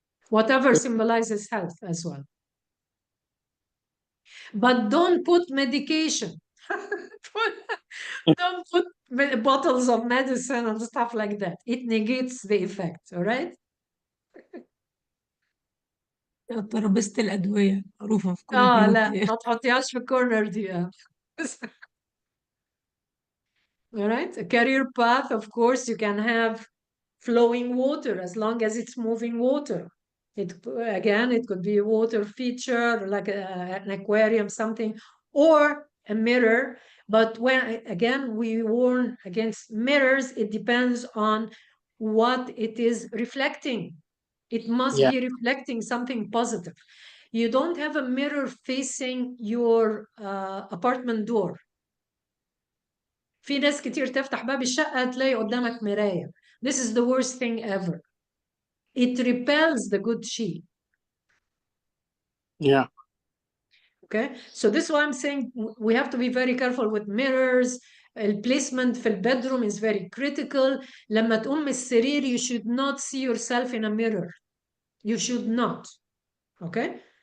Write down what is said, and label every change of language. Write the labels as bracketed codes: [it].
[en] Whatever symbolizes health as well. But don't put medication. Don't put bottles of medicine and stuff like that. It negates the effect, all right? [ar] ترابيزة الأدوية معروفة في كل لا بيوت. ما تحطيهاش في الكورنر دي. [en] All right, a career path, of course, you can have flowing water as long as it's moving water. Again, it could be a water feature like an aquarium, something, or a mirror. But again, we warn against mirrors. It depends on what it is reflecting. It must be reflecting something positive. You don't have a mirror facing your apartment door. [ar] في ناس كتير تفتح باب الشقة تلاقي قدامك مراية. [en] This is the worst thing ever. It repels the good chi. Yeah. Okay, so this is why I'm saying we have to be very careful with mirrors [ar] البليسمنت في البدروم [en] is very critical. [ar] لما تقوم من السرير [en] you should not see yourself in a mirror. You should not. Okay?